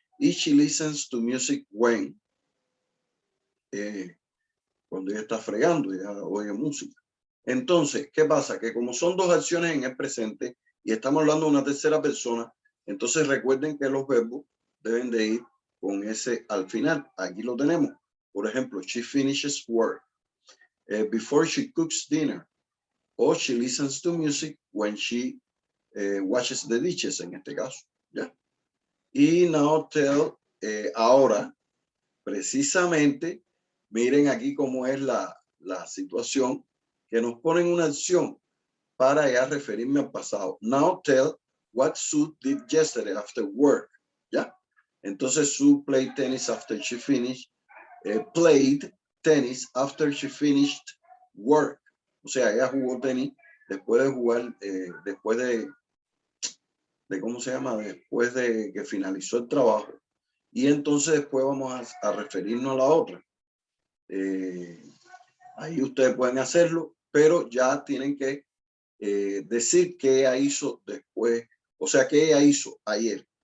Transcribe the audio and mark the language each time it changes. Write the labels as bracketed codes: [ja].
[es] Y [en] she listens to music when, [es] cuando ella está fregando, ella oye música. Entonces, ¿qué pasa? Que como son dos acciones en el presente y estamos hablando de una tercera persona, entonces recuerden que los verbos deben de ir con ese al final. Aquí lo tenemos. Por ejemplo, [en] she finishes work. Before she cooks dinner. O she listens to music when she washes the dishes, [es] en este caso. ¿Ya? Y [en] now tell, [es] ahora, precisamente, miren aquí cómo es la situación, que nos ponen una acción para ya referirme al pasado. [en] Now tell what Sue did yesterday after work. [es] ¿Ya? Entonces [en] Sue played tennis after she finished, played tennis after she finished work. [es] O sea, ella jugó tenis después de jugar, después de ¿cómo se llama? Después de que finalizó el trabajo. Y entonces después vamos a referirnos a la otra. Ahí ustedes pueden hacerlo, pero ya tienen que decir qué ella hizo después, o sea, qué ella hizo ayer.